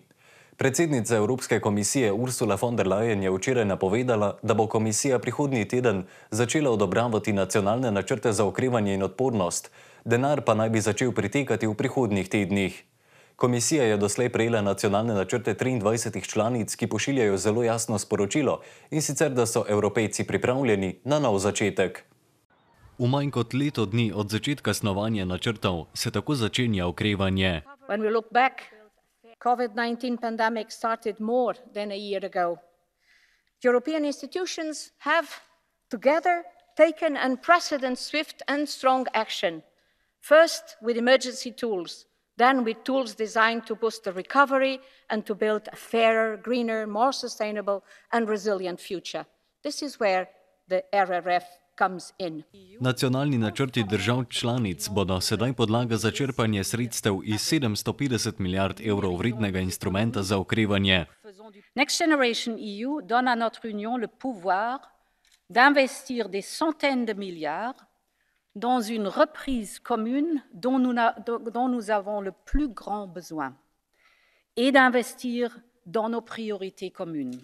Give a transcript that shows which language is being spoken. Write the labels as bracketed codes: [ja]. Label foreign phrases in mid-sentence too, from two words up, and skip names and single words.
[sl] Predsednica Evropske komisije Ursula von der Leyen je včeraj napovedala, da bo komisija prihodnji teden začela odobravati nacionalne načrte za okrevanje in odpornost, denar pa naj bi začel pritekati v prihodnjih tednih. Komisija je doslej prejela nacionalne načrte 23 članic, ki pošiljajo zelo jasno sporočilo, in sicer, da so Evropejci pripravljeni na nov začetek. V manj kot leto dni od začetka snovanja načrtov se tako začenja okrevanje. [en] When we look back, COVID-19 pandemic started more than a year ago. European institutions have together taken unprecedented swift and strong action. First with emergency tools, then with tools designed to boost the recovery and to build a fairer, greener, more sustainable and resilient future. This is where the RRF comes in. [sl] Nacionalni načrti držav članic bodo sedaj podlaga za črpanje sredstev iz 750 milijard evrov vrednega instrumenta za okrevanje. [fr] Next Generation EU donne à notre Union le pouvoir d'investir des centaines de milliards dans une reprise commune dont nous avons le plus grand besoin et d'investir dans nos priorités communes.